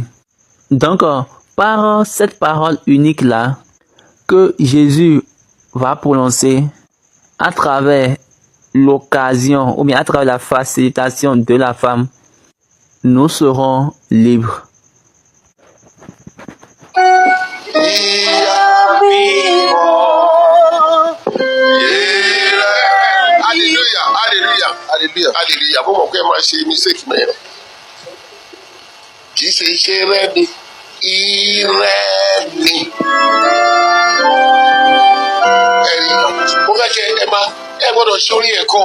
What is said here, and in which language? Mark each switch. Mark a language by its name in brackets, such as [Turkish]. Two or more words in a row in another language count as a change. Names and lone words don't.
[French] Donc, par cette parole unique-là, que Jésus va prononcer à travers l'occasion, ou bien à travers la facilitation de la femme, nous serons libres. Il a hallelujah. Hallelujah. Hallelujah. [Yoruba] Mo mọ̀ pé ẹ máa ṣe mistake mẹ́rin. Kì í ṣe iṣẹ́ rẹ ni. Ìrẹ́ ni. Ẹ̀rí. Mo fẹ́ kẹ́ ẹ gbọ́dọ̀ ṣe orí ẹ̀kọ́.